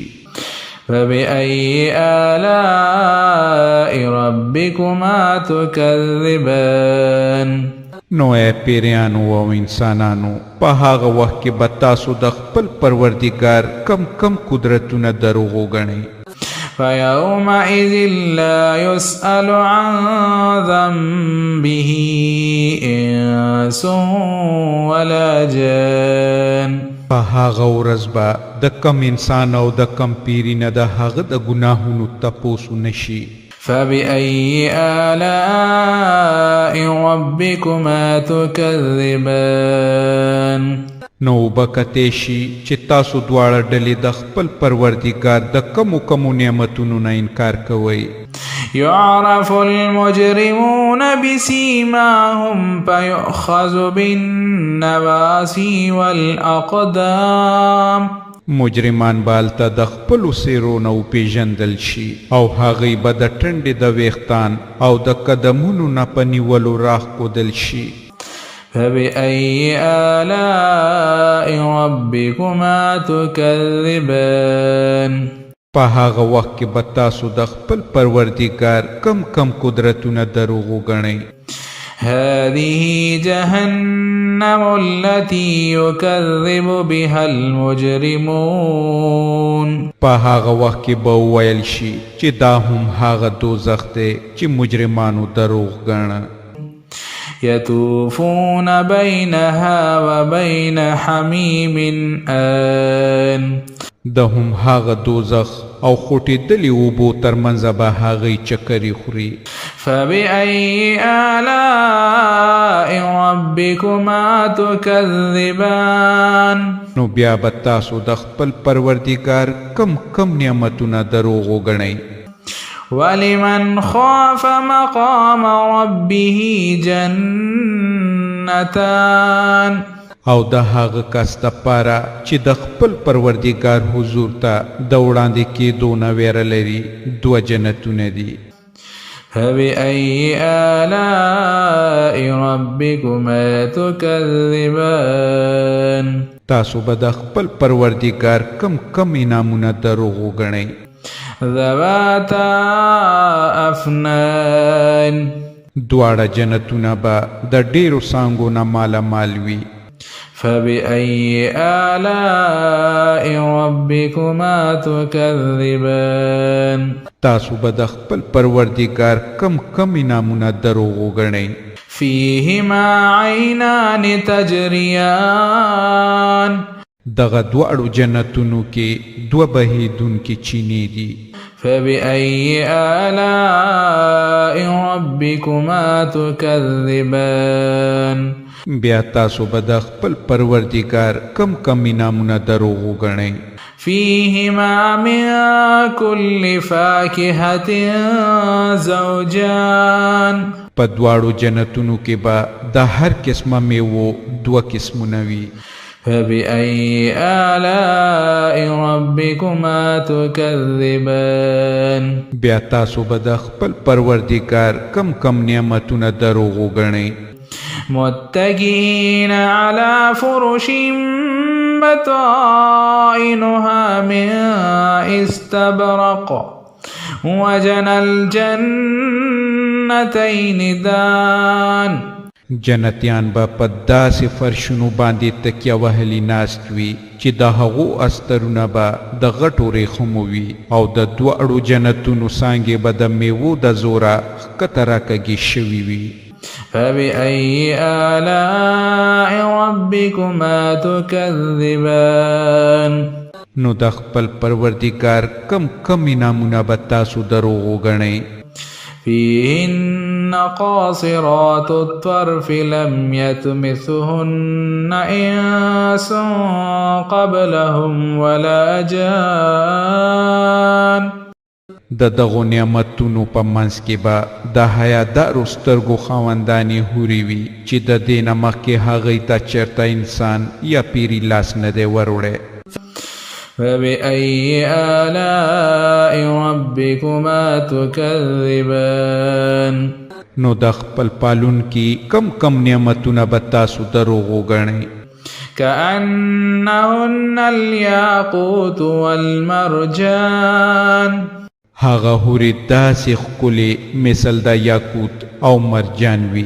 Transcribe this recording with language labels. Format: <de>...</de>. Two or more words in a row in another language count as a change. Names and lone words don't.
<ar>فبأي آلاء ربكما تكذبان</ar> <ps>نو اے پیریانو او انسانانو په هغه وخت کې به تاسو د خپل پروردګار کم کم قدرتونه دروغ وګڼئ</ps> <ar>فيومئذ لا يسأل عن ذنبه إنس ولا جان</ar> <ps>په هغه ورځ به د کم انسان او د کم پیری نه د هغه د ګناهونو تپوس نشي</ps> <ar>فبأي آلاء ربكما تكذبان</ar> <ps>نو بکته شي چې تاسو دواړه ډلې د خپل پروردګار د کمو کمو نعمتونو نه انکار کوئ</ps> <ar>يعرف المجرمون بسيماهم فيؤخذ بالنواصي والأقدام</ar> <ps>مجرمان بالته د خپلو څیرو نه وپېژندل شي او هغوی به د ټنډې د ویښتان او د قدمونو نه په نیولو راښکودل شي</ps> <ar>فبأي آلاء ربكما تكذبان</ar> <ps>په هغه وخت کې به تاسو د خپل پروردګار کم کم قدرتونه دروغ وګڼئ.</ps> <ar>هذه جهنم التي يكذب بها المجرمون.</ar> <ps>په هغه وخت کې به وویل شي چې دا هم هغه دوزخ دی چې مجرمانو دروغ ګڼه.</ps> <ar>يطوفون بينها وبين حميم آن.</ar> <ps>د هم هغه دوزخ او خوټېدلې اوبو ترمنځ به هغې چکرې خوري.</ps> <ar>فبأي آلاء ربكما تكذبان.</ar> <ps>نو بیا به تاسو د خپل پروردګار کم کم نعمتونه دروغ وګڼئ.</ps> <ar>ولمن خاف مقام ربه جنتان.</ar> <ps>او د هغه کس دپاره چې د خپل پروردګار حضور ته د وړاندې کېدو نه ویره لري 2 جنتونه دي.</ps> <ar>فبأي آلاء ربكما تكذبان.</ar> <ps>تاسو به د خپل پروردګار کم کم انعامونه دروغ وګڼئ.</ps> <ar>ذواتا افنان.</ar> <ps>دواړه جنتونه به د ډېرو څانګو نه مالا مال وي.</ps> <ar>فبأي آلاء ربكما تكذبان.</ar> <ps>تاسو به د خپل پروردګار کم کم انعامونه دروغ وګڼئ.</ps> <ar>فيهما عينان تجريان.</ar> <ps>دغه دواړو جنتونو کې 2 بهیدونکي چینې دي.</ps> <ar>فبأي آلاء ربكما تكذبان.</ar> <ps>بیا تاسو به د خپل پروردګار کم کم انعامونه دروغ وګڼئ.</ps> <ar>فيهما من كل فاكهة زوجان.</ar> <ps>په دواړو جنتونو کې به د هر قسمه میوو 2 قسمونه وي.</ps> <ar>فبأي آلاء ربكما تكذبان.</ar> <ps>بیا تاسو به د خپل پروردګار کم کم نعمتونه دروغ وګڼئ.</ps> <ar>متكئين على فرش بطائنها من استبرق وجنى الجنتين دان.</ar> <ps>جنتیان به په داسې فرشونو باندې تکیه وهلي ناست وي چې د هغو استرونه به د غټو ریښمو وي او د 2 جنتونو څانګې به د میوو د زوره ښکته راکږې شوي وي.</ps> <ar>فبأي آلاء ربكما تكذبان.</ar> <ps>نو د خپل پروردګار کم کم انعامونه به تاسو دروغ وګڼئ.</ps> <ar>فيهن قاصرات الطرف لم يطمثهن إنس قبلهم ولا جان.</ar> <ps>د دغو نعمتونو په منځ کې به د حیادارو سترګو خاوندانې هورې وي چې د دې نه مخکې هغوی ته چېرته انسان یا پیري لاس نه دی وروړی.</ps> <ar>فبأي آلاء ربكما تكذبان.</ar> <ps>نو د خپل پالونکي کم کم نعمتونه به تاسو دروغ وګڼئ.</ps> <ar>كأنهن الياقوت والمرجان.</ar> <ps>هغه هورې داسې ښکلې مثل د یاقوت او مرجان وي.</ps>